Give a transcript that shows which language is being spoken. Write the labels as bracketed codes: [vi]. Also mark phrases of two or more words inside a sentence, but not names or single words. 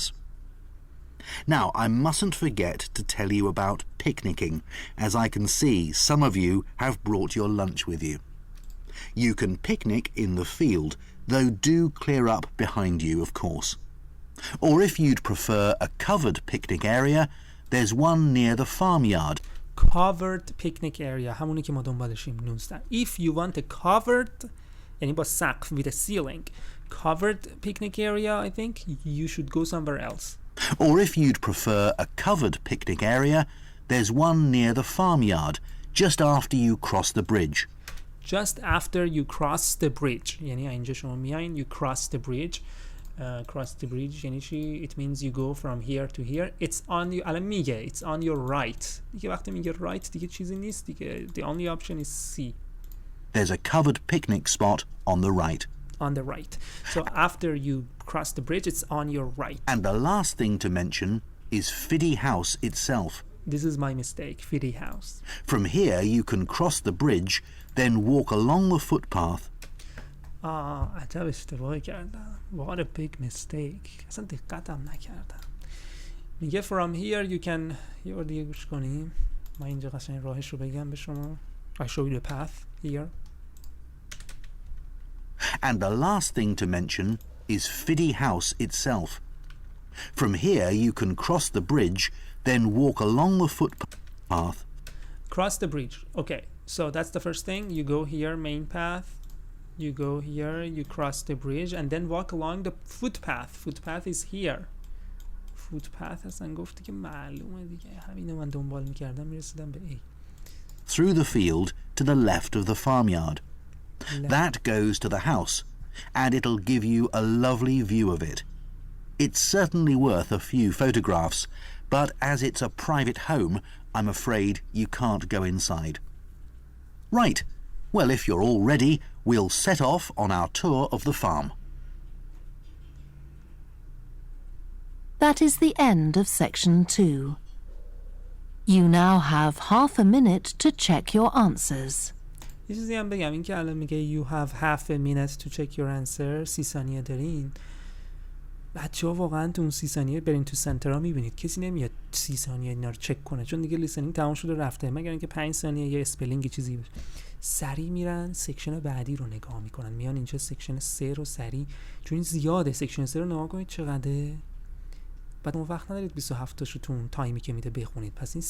[en] Now, I mustn't forget to tell you about picnicking, as I can see some of you have brought your lunch with you. You can picnic in the field, though do clear up behind you, of course. Or if you'd prefer a covered picnic area, there's one near the farmyard. Covered picnic area [fa] همونی که ما دنبالشیم 19. [en] If you want a covered [fa] یعنی با سقف [en] with a ceiling, covered picnic area, I think you should go somewhere else. Or if you'd prefer a covered picnic area, there's one near the farmyard, just after you cross the bridge. Just after you cross the bridge [fa] یعنی اینجا شما میایین [en] you cross the bridge. Cross the bridge [fa] یعنی چی؟ [en] It means you go from here to here. It's on you. [fa] الان میگه [en] it's on your right. [fa] دیگه وقتی میگه right دیگه چیزی نیست دیگه. [en] The only option is C. There's a covered picnic spot on the right. On the right. So after you cross the bridge, it's on your right. And the last thing to mention is Fiddy House itself. This is my mistake, Fiddy House. From here you can cross the bridge, then walk along the footpath. [fa] عجب اشتباهی کردم. [en] What a big mistake. [fa] اصلا دقتم نکردم. میگه [en] from here you can [fa] یه دیگه گوش کنیم. من اینجا قشنگ راهش رو بگم به شما. [en] I show you the path here. And the last thing to mention is Fiddy House itself. From here you can cross the bridge, then walk along the footpath. Cross the bridge. Okay, so that's the first thing. You go here, main path. You go here, you cross the bridge, and then walk along the footpath. Footpath is here. Footpath [fa] اصلا گفتی که معلومه دیگه. همینو من دنبال میکردم میرسیدم به A. [en] Through the field to the left of the farmyard. That goes to the house, and it'll give you a lovely view of it. It's certainly worth a few photographs, but as it's a private home, I'm afraid you can't go inside. Right. Well, if you're all ready, we'll set off on our tour of the farm. That is the end of section 2. You now have half a minute to check your answers. [fa] یه چیزی هم بگم این که الان میگه [en] you have half a minute to check your answer [fa] 30 ثانیه دارین. بچه‌ها واقعا تو اون 30 ثانیه برین تو سنترها میبینید کسی نمیاد 30 ثانیه اینا رو چک کنه چون دیگه لیسنینگ تمام شده رفته مگر اینکه 5 ثانیه یه اسپلینگ چیزی بشه. سری میرن سکشن بعدی رو نگاه میکنن میان اینجا سکشن 3 رو سری چون این زیاده سکشن 3 رو نگاه کنید چقدره بعد اون وقت ندارید 27 تاشو تو اون تایمی که میده بخونید پس این